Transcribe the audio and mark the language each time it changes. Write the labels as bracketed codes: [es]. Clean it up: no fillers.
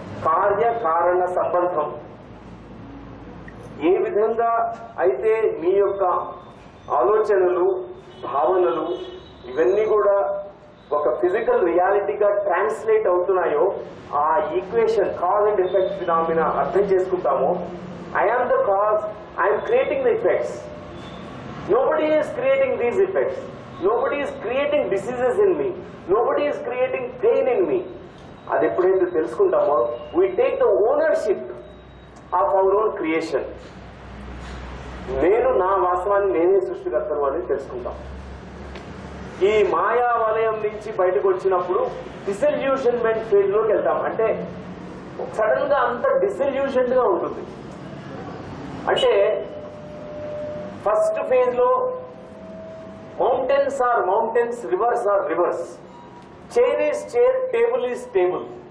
[te] కార్య కారణ సంబంధం ఏ విధంగా అయితే మీ యొక్క ఆలోచనలు, భావనలు ఇవన్నీ కూడా ఒక ఫిజికల్ రియాలిటీగా ట్రాన్స్లేట్ అవుతున్నాయో, ఆ equation cause and effect phenomena అర్థం చేసుకుంటామో, [en] I am the cause, I'm creating the effects. Nobody is creating these effects. Nobody is creating diseases in me. Nobody is creating pain in me. [te] అది ఎప్పుడైతే తెలుసుకుంటామో, [en] we take the ownership of our own creation. [te] నేను నా వాస్తవాన్ని నేనే సృష్టికర్తను అని తెలుసుకుంటాం. ఈ మాయా వలయం నుంచి బయటకు వచ్చినప్పుడు డిసల్యూషన్మెంట్ ఫేజ్ లోకి వెళ్తాం. అంటే సడన్ గా అంత డిసల్యూషన్డ్ గా ఉంటుంది. అంటే ఫస్ట్ ఫేజ్ లో [en] Mountains are mountains, rivers are rivers, chair is chair, table is table.